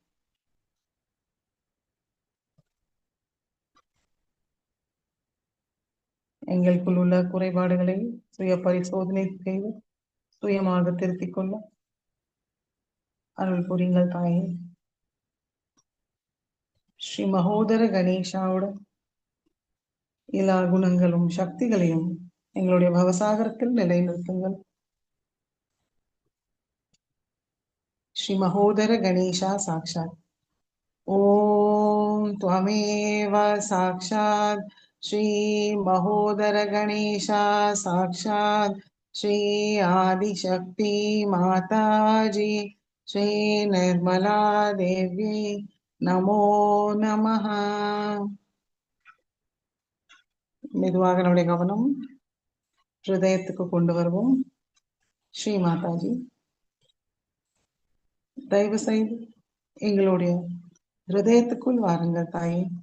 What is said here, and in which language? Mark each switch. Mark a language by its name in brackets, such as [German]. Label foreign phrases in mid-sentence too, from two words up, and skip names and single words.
[Tamil] எங்களுக்குள் உள்ள குறைபாடுகளை சுய பரிசோதனை செய்து சுயமாக திருத்திக் கொள்ள அருள் புரியுங்கள் தாயே. ஸ்ரீ மகோதர கணேஷாவோட எல்லா குணங்களும் சக்திகளையும் எங்களுடைய பவசாகரத்தில் நிலைநிறுத்துங்கள். ஸ்ரீ மகோதர கணேஷா சாக்ஷாத். [Sanskrit] ஓம் त्वमेव साक्षात् श्री महोदर गणेशा साक्षात् श्री आदिशक्ति माताजी श्री निर्मला देवी नमो नमः. [Tamil] மெதுவாக நம்முடைய கவனம் ஹிருதயத்துக்கு கொண்டு வருவோம். ஸ்ரீ மாதாஜி, தயவு செய்து எங்களுடைய ஹிருதயத்துக்குள் வாருங்கள் தாயே.